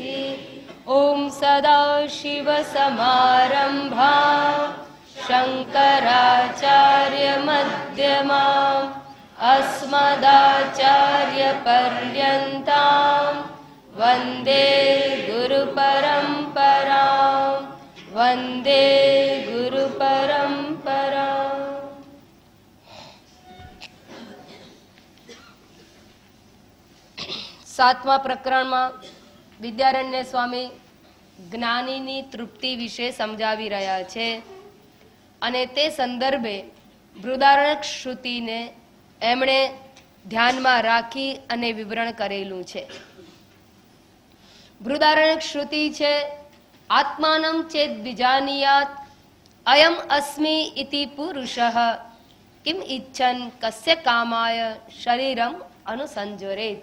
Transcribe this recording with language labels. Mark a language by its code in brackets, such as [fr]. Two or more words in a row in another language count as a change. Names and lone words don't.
[sa] ओम सदाशिव समारंभा शंकराचार्य मध्यमाम् अस्मदाचार्य पर्यन्तां वन्दे गुरुपरम्परां वन्दे गुरुपरम्परां। [gu] સાતમા પ્રકરણમાં વિદ્યારણ્ય સ્વામી જ્ઞાનીની તૃપ્તિ વિશે સમજાવી રહ્યા છે અને તે સંદર્ભે બૃહદારણ્યક શ્રુતિને એમણે ધ્યાનમાં રાખી અને વિવરણ કરેલું છે. બૃહદારણ્યક શ્રુતિ છે [sa] आत्मानं चेद् विजानीयात् अयम् अस्मि इति पुरुषः किम् इच्छन् कस्य कामाय शरीरम् अनुसंजरेत्.